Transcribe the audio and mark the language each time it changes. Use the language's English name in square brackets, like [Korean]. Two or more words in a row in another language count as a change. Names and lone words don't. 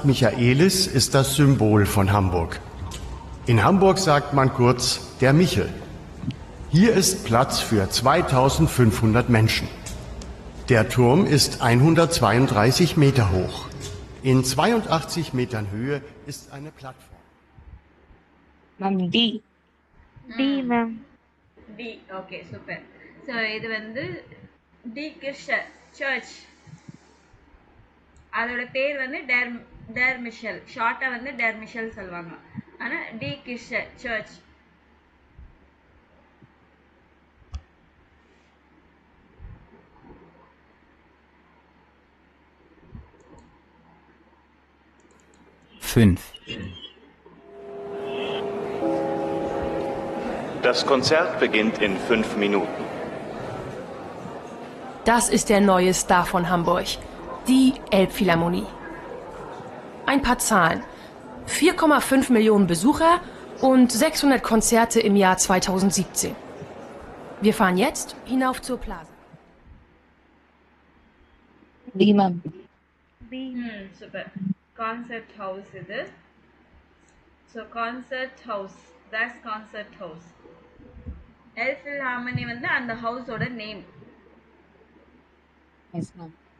[German] Michaelis ist das Symbol von Hamburg. In Hamburg sagt man kurz der Michel. Hier ist Platz für 2500 Menschen. Der Turm ist 132 Meter hoch. In 82 Metern Höhe ist eine Plattform. [English] Ma'am, D. D, ma'am. [Tamil] டி. ஓகே, சூப்பர். ஸோ இது வந்து [German] die Kirche [Tamil] சர்ச். அதோட பேர் வந்து [German] der Michel. [Tamil] ஷார்ட்டாக வந்து [German] der Michel [Tamil] சொல்லுவாங்க. ஆனால் [German] die Kirche [Tamil] சர்ச். [German] Fünf. Das Konzert beginnt in 5 Minuten. Das ist der neue Star von Hamburg, die Elbphilharmonie. Ein paar Zahlen. 4,5 Millionen Besucher und 600 Konzerte im Jahr 2017. Wir fahren jetzt hinauf zur Plaza. [English] D, ma'am. B. [Tamil] சூப்பர். [English] concert house [Tamil] இது. ஸோ [English] concert house, that's concert house. [Tamil] எல்ஃபில் ஹார்மனி வந்து அந்த ஹவுஸோட நேம். [English] Yes, ma'am.